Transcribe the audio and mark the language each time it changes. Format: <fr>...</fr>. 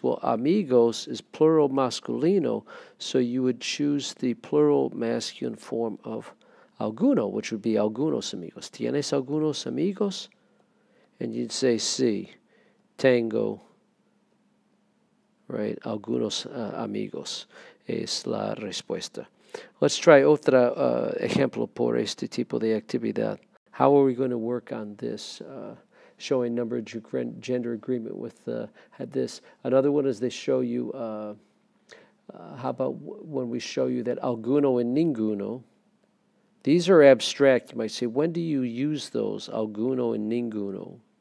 <en>Well, amigos is plural masculino, so you would choose the plural masculine form of alguno, which would be algunos amigos.</en> <es>¿Tienes algunos amigos?</es> <en>And you'd say,</en> <es>sí, tengo,</es> <en>right?</en> <es>Algunos amigos es la respuesta.</es> <en>Let's try</en> <es>otro ejemplo por este tipo de actividad.</es> <en>How are we going to work on this? Showing number gender agreement with this. Another one is they show you, how about when we show you that alguno and ninguno, these are abstract. You might say, when do you use those, alguno and ninguno?</en>